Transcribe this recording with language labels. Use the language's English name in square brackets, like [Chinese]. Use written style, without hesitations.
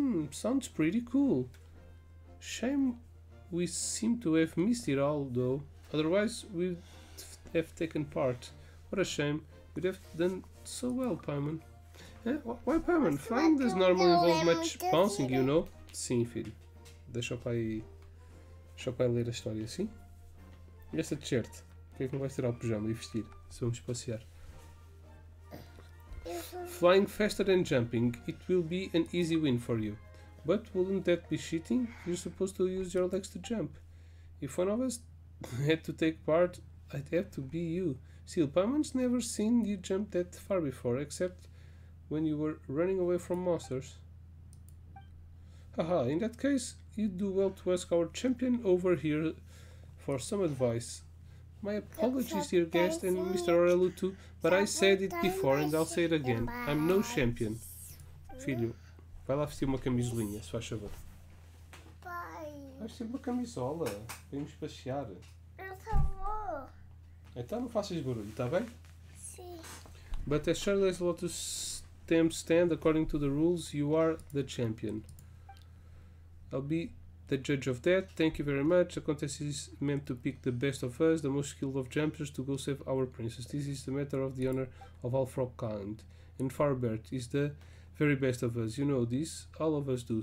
[English] Sounds pretty cool. Shame we seem to have missed it all, though. Otherwise, we'd have taken part. What a shame. We'd have done so well, Paimon. Why, Paimon? Flying does normally involve much bouncing, you know? [Portuguese] Sim, filho. Deixa o pai ler a história, sim? E essa t-shirt? Por que é que não vais tirar o pijama e vestir? Se vamos passear. [English] Flying faster than jumping, it will be an easy win for you. But wouldn't that be cheating? You're supposed to use your legs to jump. If one of us had to take part, I'd have to be you. Still, Paimon's never seen you jump that far before, except when you were running away from monsters. Haha, in that case, you'd do well to ask our champion over here for some advice. My apologies, dear guest, and Mr. Aurelio too, but I said it before and I'll say it again. I'm no champion. [Portuguese] Filho, vai lá vestir uma camisolinha, se faz favor. Vai vestir uma camisola. Vamos passear. Eu só vou. Então não faças barulho, tá bem? Sim. [English] But as sure as Lotus stamps stand, according to the rules, you are the champion. I'll be the judge of that. Thank you very much. The contest is meant to pick the best of us, the most skilled of jumpers, to go save our princess. This is the matter of the honor of all frog kind. And Farbert is the very best of us. You know this. All of us do.